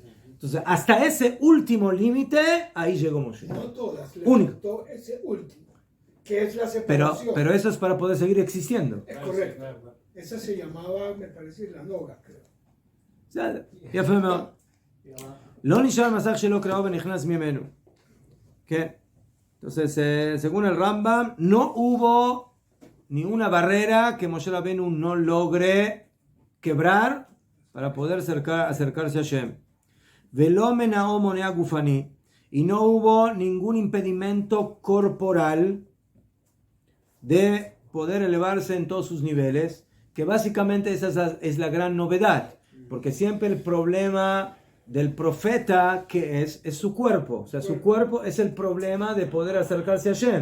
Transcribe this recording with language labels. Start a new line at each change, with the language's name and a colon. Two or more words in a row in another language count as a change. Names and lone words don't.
Spanish: Entonces, hasta ese último límite, ahí llegó Moshe. No todas, le Único. faltó ese último, que es la separación. Pero eso es para poder seguir existiendo. Es correcto. Esa se llamaba, me parece, la noga, creo. Ya fue mejor.
Hebrew: לא נשאר מסך שלא קרעו ונכנס ממנו.
Spanish: ¿Qué? Entonces, según el Rambam, no hubo ni una barrera que Moshe Rabbeinu no logre quebrar para poder acercarse a Hashem.
Hebrew: ולא מנעו מונע גופני.
Spanish: Y no hubo ningún impedimento corporal de poder elevarse en todos sus niveles, que básicamente esa es la gran novedad, porque siempre el problema del profeta que es su cuerpo, o sea, su cuerpo es el problema de poder acercarse a Hashem.